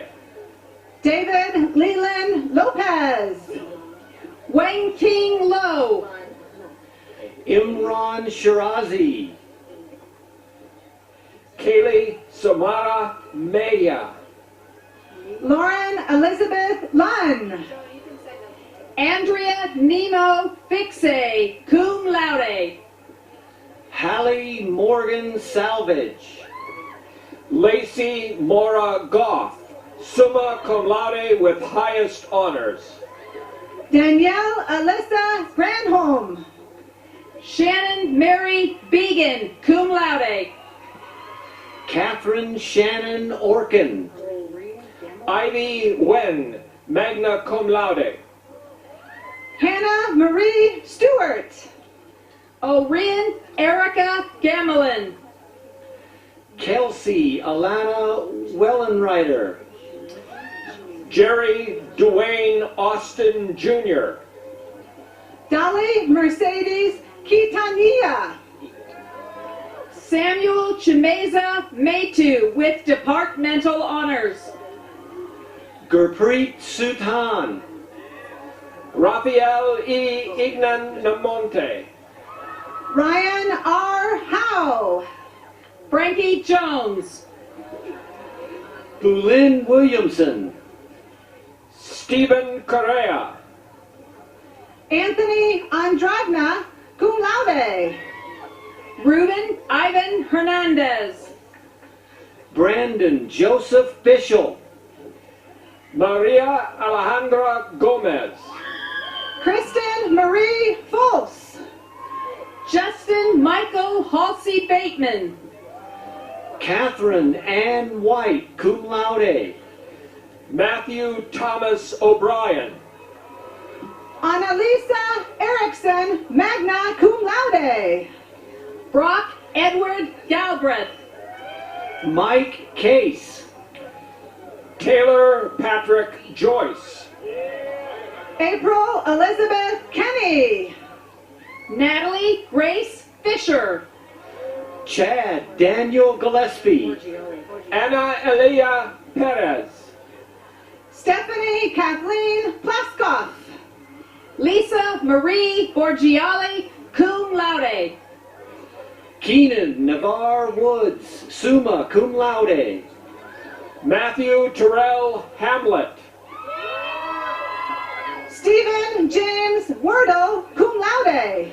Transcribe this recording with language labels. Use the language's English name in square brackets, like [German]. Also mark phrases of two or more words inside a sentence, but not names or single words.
[English] David Leland Lopez. Wayne King Lowe. Imran Shirazi. Kaylee Samara Maya. Lauren Elizabeth Lunn. Andrea Nemo Fixe, [Latin] cum laude. [English] Hallie Morgan Salvage. Lacey Mora Goff, [Latin] summa cum laude [English] with highest honors. Danielle Alyssa Granholm. Shannon Mary Began, [Latin] cum laude. [English] Catherine Shannon Orkin. Ivy Wen, [Latin] magna cum laude. [English] Hannah Marie Stewart. Orion Erica Gamelin. Kelsey Alana Wellenreiter. Jerry Dwayne Austin Jr. Dolly Mercedes Quintanilla. Samuel Chimeza Metu with departmental honors. Gurpreet Suthan. Raphael E. Ignan Namonte. Ryan R. Howe. Frankie Jones. Bulin Williamson. Stephen Correa. Anthony Andravna, [Latin] cum laude. [English] Ruben Ivan Hernandez. Brandon Joseph Bishel. Maria Alejandra Gomez. Kristen Marie Fols. Justin Michael Halsey Bateman. Catherine Ann White, [Latin] cum laude. [English] Matthew Thomas O'Brien. Annalisa Erickson, [Latin] magna cum laude. [English] Brock Edward Galbraith. Mike Case. Taylor Patrick Joyce. April Elizabeth Kenny. Natalie Grace Fisher. Chad Daniel Gillespie. Anna Elia Perez. Stephanie Kathleen Plaskoff. Lisa Marie Borgiali, [Latin] cum laude. [English] Keenan Navarre Woods, [Latin] summa cum laude. [English] Matthew Terrell Hamlet. Stephen James Wordle, [Latin] cum laude.